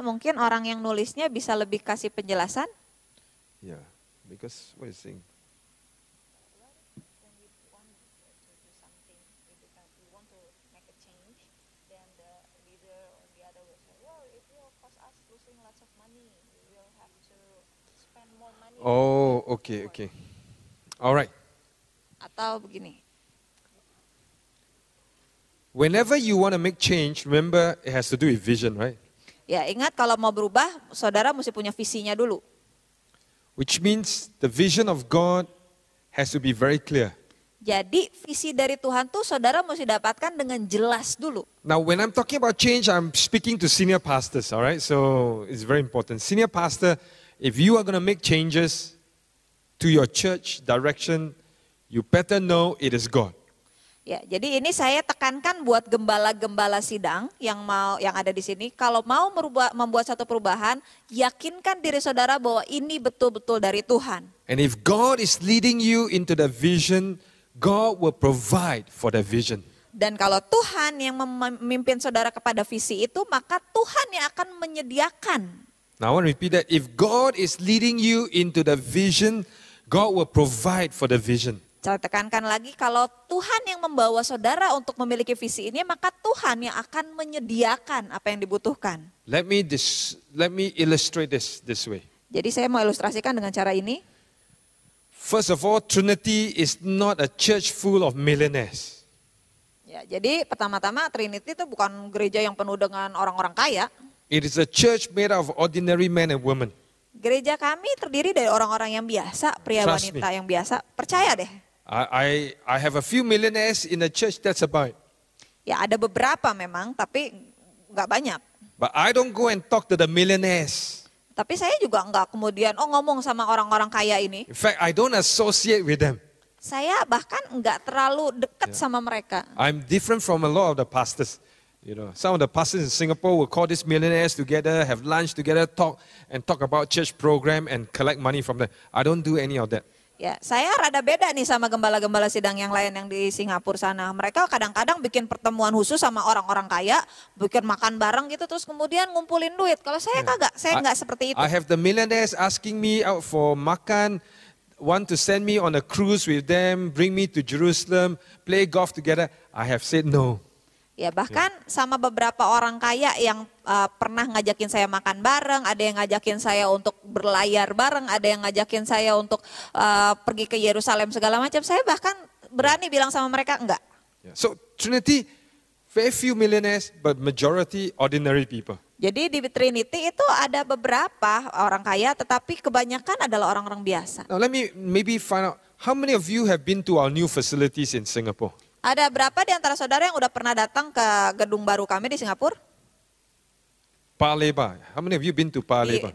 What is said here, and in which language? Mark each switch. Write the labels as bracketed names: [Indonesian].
[Indonesian] Mungkin orang yang nulisnya bisa lebih kasih penjelasan. [English] Yeah, because what is saying? Oh, okay. All right. [Indonesian] Atau begini. [English] Whenever you want to make change, remember it has to do with vision, right? [Indonesian] Ya, ingat kalau mau berubah, saudara mesti punya visinya dulu. [English] Which means the vision of God has to be very clear. [Indonesian] Jadi visi dari Tuhan tuh saudara mesti dapatkan dengan jelas dulu. [English] Now, when I'm talking about change, I'm speaking to senior pastors, all right? So it's very important. Senior pastor, if you are going to make changes to your church direction, you better know it is God. [Indonesian] Ya, jadi ini saya tekankan buat gembala-gembala sidang yang ada di sini, kalau mau membuat satu perubahan, yakinkan diri saudara bahwa ini betul-betul dari Tuhan. [English] And if God is leading you into the vision, God will provide for the vision. [Indonesian] Dan kalau Tuhan yang memimpin saudara kepada visi itu, maka Tuhan yang akan menyediakan. [English] Now I want to repeat that. If God is leading you into the vision, God will provide for the vision. [Indonesian] Saya tekankan lagi, kalau Tuhan yang membawa saudara untuk memiliki visi ini, maka Tuhan yang akan menyediakan apa yang dibutuhkan. [English] Let me illustrate this way. [Indonesian] Jadi saya mau ilustrasikan dengan cara ini. [English] First of all, Trinity is not a church full of millionaires. [Indonesian] Ya, jadi pertama-tama Trinity itu bukan gereja yang penuh dengan orang-orang kaya. [English] It is a church made of ordinary men and women. [Indonesian] Gereja kami terdiri dari orang-orang yang biasa, pria [English] Trust [Indonesian] wanita yang biasa. Percaya deh. [English] I have a few millionaires in the church, that's about it. [Indonesian] Ya ada beberapa memang, tapi nggak banyak. [English] But I don't go and talk to the millionaires. [Indonesian] Tapi saya juga nggak kemudian ngomong sama orang-orang kaya ini. [English] In fact, I don't associate with them. [Indonesian] Saya bahkan nggak terlalu dekat sama mereka. [English] I'm different from a lot of the pastors. You know, some of the pastors in Singapore will call these millionaires together, have lunch together, talk about church program and collect money from them. I don't do any of that. [Indonesian] Ya, saya rada beda nih sama gembala-gembala sidang yang lain yang di Singapura sana. Mereka kadang-kadang bikin pertemuan khusus sama orang-orang kaya, bikin makan bareng gitu, terus kemudian ngumpulin duit. Kalau saya kagak, saya nggak seperti itu. [English] I have the millionaires asking me out for makan, want to send me on a cruise with them, bring me to Jerusalem, play golf together. I have said no. [Indonesian] Ya bahkan sama beberapa orang kaya yang pernah ngajakin saya makan bareng, ada yang ngajakin saya untuk berlayar bareng, ada yang ngajakin saya untuk pergi ke Yerusalem segala macam. Saya bahkan berani bilang sama mereka enggak. [English] So Trinity, very few millionaires, but majority ordinary people. [Indonesian] Jadi di Trinity itu ada beberapa orang kaya, tetapi kebanyakan adalah orang-orang biasa. [English] Now let me maybe find out, how many of you have been to our new facilities in Singapore? [Indonesian] Ada berapa di antara saudara yang udah pernah datang ke gedung baru kami di Singapura? [English] Paya Lebar. How many of you been to Paya Lebar?